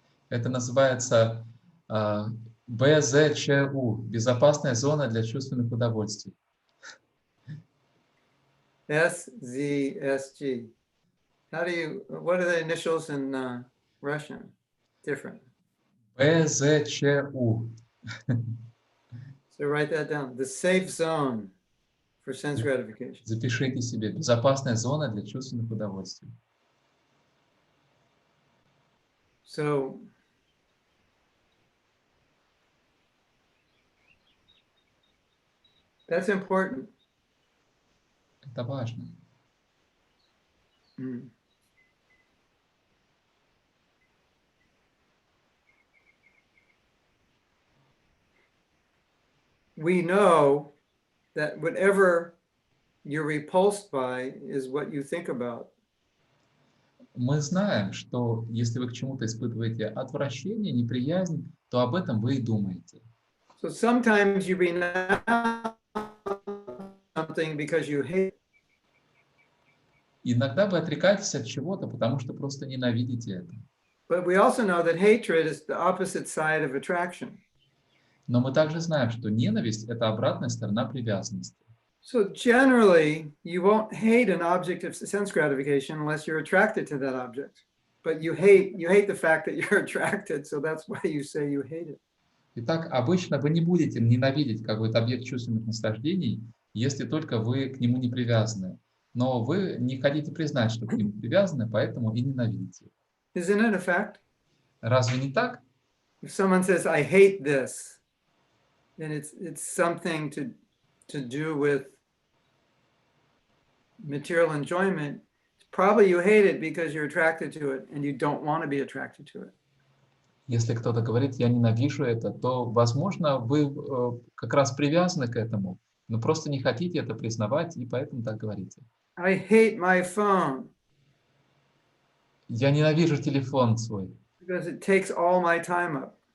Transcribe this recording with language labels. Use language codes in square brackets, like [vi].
[ru] Это называется БЗЧУ – безопасная зона для чувственных удовольствий. [en] SZSG. What are the initials in Russian? Different. [ru] БЗЧУ. [en] So write that down. The safe zone for sense gratification. [ru] Запишите себе. Безопасная зона для чувственных удовольствий. [en] So that's important. [ru] Это важно. [en] We know that whatever you're repulsed by is what you think about. [ru] Мы знаем, что если вы к чему-то испытываете отвращение, неприязнь, то об этом вы и думаете. [en] So sometimes you renounce something because you hate. [ru] Иногда вы отрекаетесь от чего-то, потому что просто ненавидите это. [en] But we also know that hatred is the opposite side of attraction. [ru] Но мы также знаем, что ненависть – это обратная сторона привязанности. [en] So generally, you won't hate an object of sense gratification unless you're attracted to that object. But you hate the fact that you're attracted, so that's why you say you hate it. [ru] Итак, обычно вы не будете ненавидеть какой-то объект чувственных наслаждений, если только вы к нему не привязаны. Но вы не хотите признать, что к нему привязаны, поэтому и ненавидите. [en] Isn't it a fact? [ru] Разве не так? [en] If someone says, I hate this, then it's something to do with material enjoyment. Probably you hate it because you're attracted to it and you don't want to be attracted to it. [ru] Если кто-то говорит, я ненавижу это, то, возможно, вы как раз привязаны к этому, но просто не хотите это признавать, и поэтому так говорите. [en] I hate my phone [ru] Я ненавижу телефон свой, [en] because it takes all my time up.